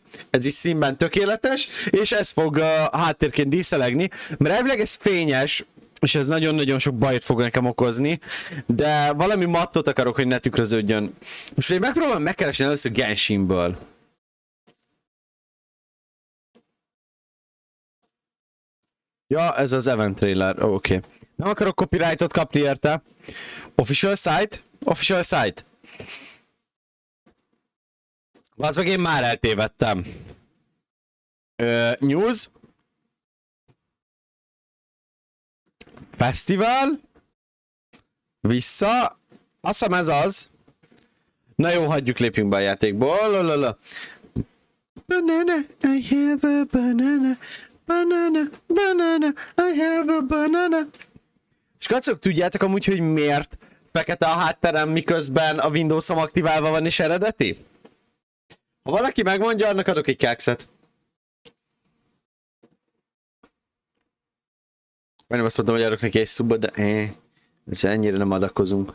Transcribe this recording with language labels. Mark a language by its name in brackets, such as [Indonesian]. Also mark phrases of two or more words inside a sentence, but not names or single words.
[Hungarian] Ez is színben tökéletes, és ez fog háttérként díszelegni, mert elvileg ez fényes, és ez nagyon-nagyon sok bajt fog nekem okozni, de valami mattot akarok, hogy ne tükröződjön. Most én megpróbálom megkeresni először Genshinből. Ja, ez az [English] event trailer. [Hungarian] Oh, oké. Okay. Nem akarok copyrightot kapni érte. [English] Official site? Official site. [Hungarian] Az meg én már eltévedtem. [English] News. Festival. [Hungarian] Vissza. Azt hiszem ez az. Na jó, hagyjuk, lépjünk be a játékból. [English] Lalala. Banana, I have a banana. Banana, banana, I have a banana. [Hungarian] És kacok, tudjátok amúgy, hogy miért fekete a hátterem, miközben a Windows-om aktiválva van és eredeti? Ha valaki megmondja, annak adok egy kekszet. Majdnem azt mondtam, hogy adok neki egy szubot, de ez ennyire nem adakozunk.